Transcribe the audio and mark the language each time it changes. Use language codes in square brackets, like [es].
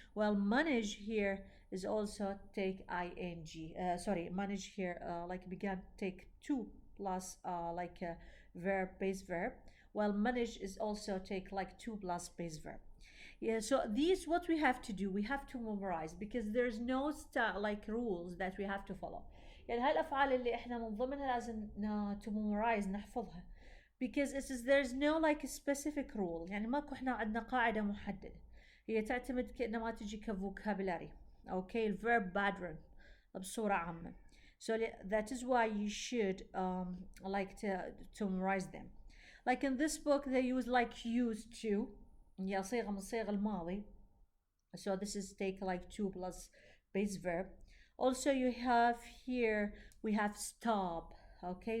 [en] Well, manage here is also take ing, manage here like began take to plus like a verb base verb, while manage is also take like to plus base verb. Yeah, so these what we have to do, we have to memorize because there's no like rules that we have to follow. [ar] يعني هاي الأفعال اللي إحنا من ضمنها لازم [en] to memorize [ar] نحفظها [en] because there's no like a specific rule. [ar] يعني ماكو إحنا عندنا قاعدة محددة, هي تعتمد كأنما تجي كفوكابولاري, okay, verb pattern بصورة عامة. [en] So that is why you should like to memorize them. Like in this book they use like used to, [ar] هي صيغة من صيغ الماضي. [en] So this is take like to plus base verb. Also you have here we have stop, okay?